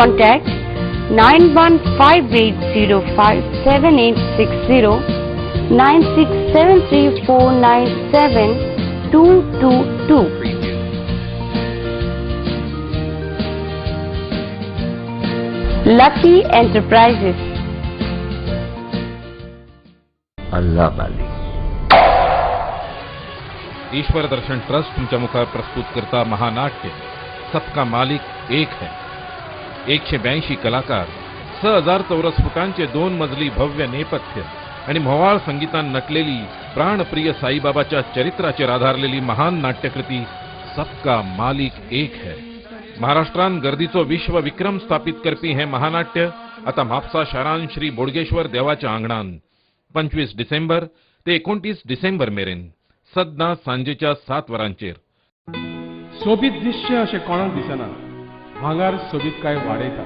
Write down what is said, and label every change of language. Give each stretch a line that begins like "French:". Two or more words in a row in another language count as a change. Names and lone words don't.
English: Contact 9158057860 9673497222. Lucky Enterprises.
Hindi: अल्लाह मालिक.
Konkani: ईश्वर दर्शन ट्रस्ट तुमच्या मुखार प्रस्तुत करता महानाट्य सबका मालिक एक है. 182 कलाकार, 6000 चौरस फुटांचे 2 मजली भव्य नेपथ्य आणि म्होवाळ संगीतान नटलेली प्राणप्रिय साईबाबाच्या चरित्राचेर आधारलेली महान नाट्यकृती सबका मालिक एक है. महाराष्ट्रान गर्दीचो विश्व विक्रम स्थापित करपी हे महानाट्य आता म्हापसा शारान श्री बोडगेश्वर देवाच्या आंगणान 25 डिसेंबर ते 29 डिसेंबर मेरेन सद्दां सांजेच्या 7 वरांचेर. सोबीत दिसचें अशें कोणाक दिसना, भांगार सोबीत काय वाडयता.